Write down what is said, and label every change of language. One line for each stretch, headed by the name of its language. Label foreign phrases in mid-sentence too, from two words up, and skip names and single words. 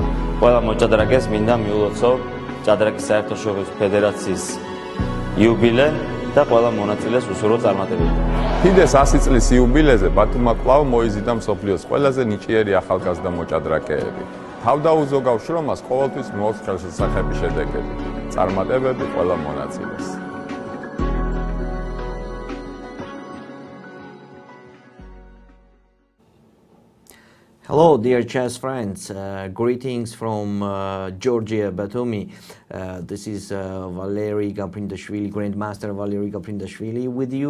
Georgian: ყველა მოჭადრაკეს მინდა მიულოცო ჭადრაკის საერთაშორისო ფედერაციის იუბილე და ყველა მონაწილეს უსურვო წარმატებები. ფიდეს 100 წლის იუბილეზე ბათუმმა კვლავ მოიზიდა მსოფლიოს ყველაზე ნიჭიერი ახალგაზრდა მოჭადრაკეები. თავდაუზო გავშრომას ყოველთვის მოაქვს ხელშესახები შედეგები. წარმატებები ყველა მონაწილეს.
English: Hello, dear chess friends. Greetings from Georgia, Batumi. This is Valery Gaprindashvili, Grandmaster Valery Gaprindashvili with you.